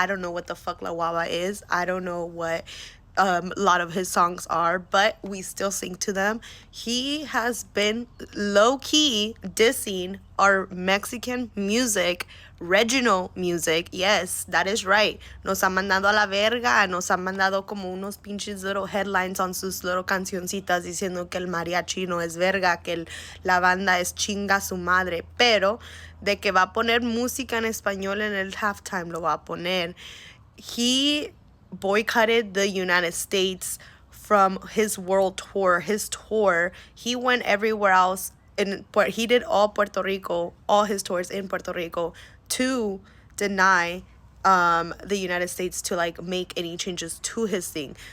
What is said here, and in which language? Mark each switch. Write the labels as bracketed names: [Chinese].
[English] I don't know what the fuck la guaba is. I don't know what a lot of his songs are, but we still sing to them. He has been low-key dissing our Mexican music, regional music. Yes, that is right. [Spanish] Nos han mandado a la verga. Nos han mandado como unos pinches [English] little headlines on [Spanish] sus [English] little [Spanish] cancioncitas diciendo que el mariachi no es verga, que la banda es chinga su madre. Pero de que va a poner música en español en el halftime, lo va a poner. [English] He boycotted the United States from his world tour. His tour, he went everywhere else. He did all Puerto Rico, all his tours in Puerto Rico to deny the United States to like make any changes to his thing.